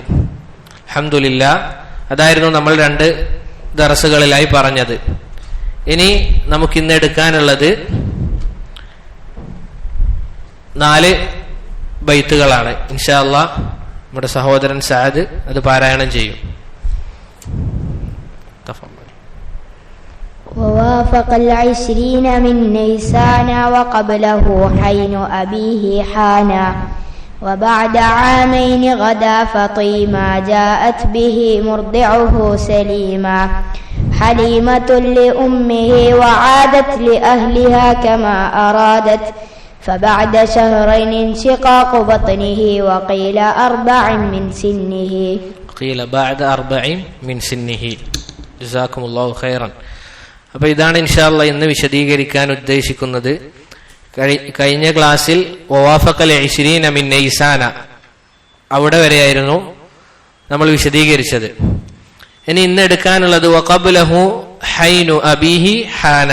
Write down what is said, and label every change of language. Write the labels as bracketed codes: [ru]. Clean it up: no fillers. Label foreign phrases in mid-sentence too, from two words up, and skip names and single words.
[ml] അൽഹംദുലില്ലാഹ്, അതായിരുന്നു നമ്മൾ രണ്ട് ദറസുകളിലായി പറഞ്ഞത്. ഇനി നമുക്കിന്ന് എടുക്കാനുള്ളത് 4 ബൈത്തുകളാണ്. [ar] إن شاء الله [ml] നമ്മുടെ സഹോദരൻ സഅദ് അത് പാരായണം ചെയ്യും. [ar] ووافق 20 من نيسان وقبله حين أبيه حانا وبعد 2 غدا فطيما جاءت به مرضعه سليما حليمة لأمه وعادت لأهلها كما أرادت فبعد 2 انشقاق بطنه وقيل 4 من سنه قيل بعد 4 من سنه جزاكم الله خيرا. [ml] അപ്പൊ ഇതാണ് [ar] إن شاء الله [ml] ഇന്ന് വിശദീകരിക്കാൻ ഉദ്ദേശിക്കുന്നത്. കഴിഞ്ഞ ക്ലാസ്സിൽ [ar] ووافق 20 من نيسان [ml] അവിടെ വരെയായിരുന്നു നമ്മൾ വിശദീകരിച്ചത്. ഇനി ഇന്ന് എടുക്കാനുള്ളത് [ar] وقبله حين أبيه حانا.